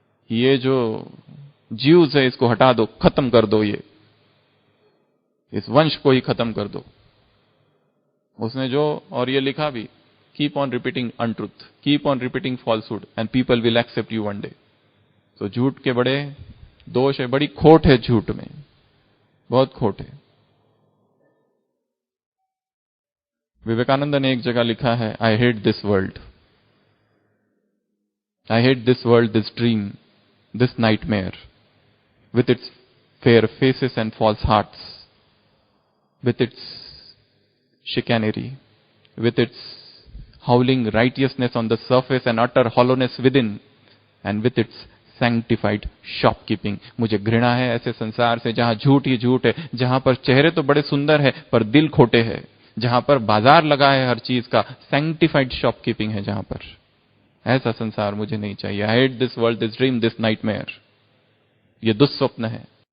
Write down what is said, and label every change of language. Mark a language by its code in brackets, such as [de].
[hi] ये जो ज्यूज है इसको हटा दो, खत्म कर दो, ये इस वंश को ही खत्म कर दो। उसने जो और ये लिखा भी, [en] Keep on repeating untruth, keep on repeating falsehood and people will accept you one day. [hi] तो झूठ के बड़े दोष है, बड़ी खोट है झूठ में, बहुत खोट है। विवेकानंद ने एक जगह लिखा है, [en] I hate this world, I hate this world, this dream, this nightmare with its fair faces and false hearts, with its chicanery, with its howling righteousness on the surface and utter hollowness within, and with its sanctified shopkeeping। [hi] मुझे घृणा है ऐसे संसार से जहां झूठ ही झूठ है, जहां पर चेहरे तो बड़े सुंदर है पर दिल खोटे हैं, जहां पर बाजार लगा है हर चीज का, [en] sanctified shopkeeping [hi] है जहां पर। ऐसा संसार मुझे नहीं चाहिए। [en] I hate this world, this dream, this nightmare. [hi] ये दुस्वप्न है।